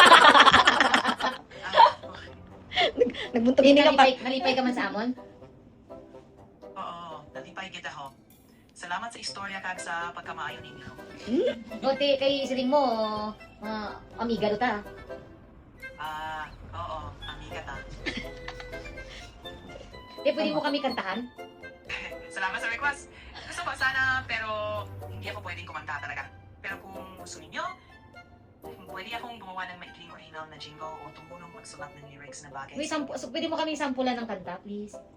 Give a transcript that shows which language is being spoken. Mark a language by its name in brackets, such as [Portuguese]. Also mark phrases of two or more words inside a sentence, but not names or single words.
[Hiligaynon] Nagbuntog hindi ka pa. Nalipay ka man sa amon? Oo, nalipay kita ho. Salamat sa istorya kag sa pagkamaayo ninyo. O, kay siling mo, amiga do ta. Oo, amiga ta. Pwede mo kami kantahan? Salamat sa request. [Filipino] Gusto ko sana, pero hindi ako pwedeng kumanta talaga. Pero kung gusto ninyo, pwede akong gumawa ng maikling original na jingle o tumulong magsulat ng lyrics na bagay. Wait, pwede mo kami sampulan ng kanta, please?